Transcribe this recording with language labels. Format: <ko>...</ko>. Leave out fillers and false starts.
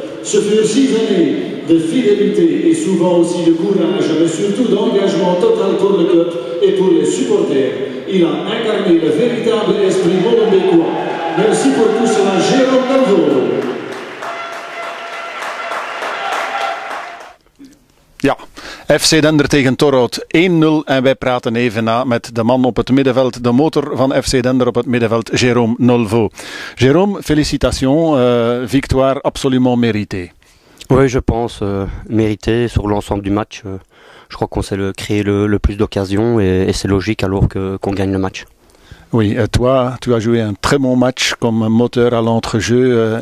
<fr>Ce furent 6 années de fidélité et souvent aussi de courage, mais surtout d'engagement total pour le club et pour les supporters. Il a incarné le véritable esprit molenbeekois. Merci pour tout cela, Jérôme Delvaux.</fr> <nl>Ja, FC Dender tegen Torhout 1-0 en wij praten even na met de man op het middenveld, de motor van FC Dender op het middenveld, Jérôme Delvaux.</nl> <fr>Jérôme, félicitations, victoire absolument méritée. Oui, je pense méritée sur l'ensemble du match. Je crois qu'on s'est créé le plus d'occasions et c'est logique alors qu'on gagne le match. Oui, toi, tu as joué un très bon match comme moteur à l'entrejeu.</fr>